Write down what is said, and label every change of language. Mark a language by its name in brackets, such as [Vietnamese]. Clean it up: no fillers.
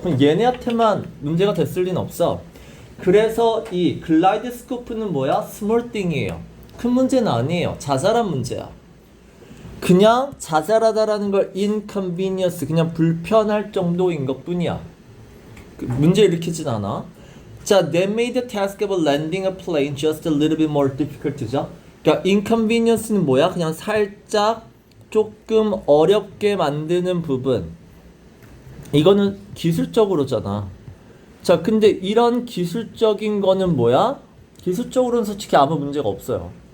[Korean] 그럼 얘네한테만 문제가 됐을 리는 없어. 그래서 이 글라이드 스코프는 뭐야? 스몰 띵이에요. 큰 문제는 아니에요. 자잘한 문제야. 그냥 자잘하다라는 걸 inconvenience, 그냥 불편할 정도인 것 뿐이야. 문제 일으키진 않아. [English] 자, that made the task of landing a plane just a little bit more difficult죠. [Korean] 그러니까 inconvenience는 뭐야? 그냥 살짝 조금 어렵게 만드는 부분. 이거는 기술적으로잖아. 자, 근데 이런 기술적인 거는 뭐야? 기술적으로는 솔직히 아무 문제가 없어요.